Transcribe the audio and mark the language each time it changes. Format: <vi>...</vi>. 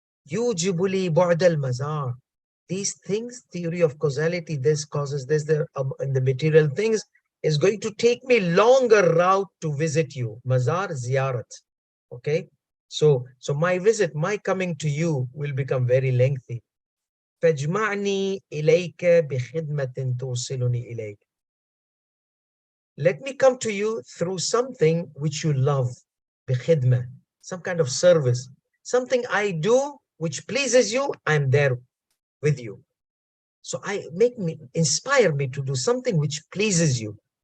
<en>Yujibuli bu'dal mazar. These things, theory of causality, this causes this, and the material things is going to take me longer route to visit you. Mazar, ziarat. Okay? So my visit, my coming to you will become very lengthy.</en> <ar>فاجمعني إليك بخدمة توصلني إليك.</ar> <en>Let me come to you through something which you love, بخدمة, some kind of service, something I do which pleases you, I'm there with you. So inspire me to do something which pleases you.</en>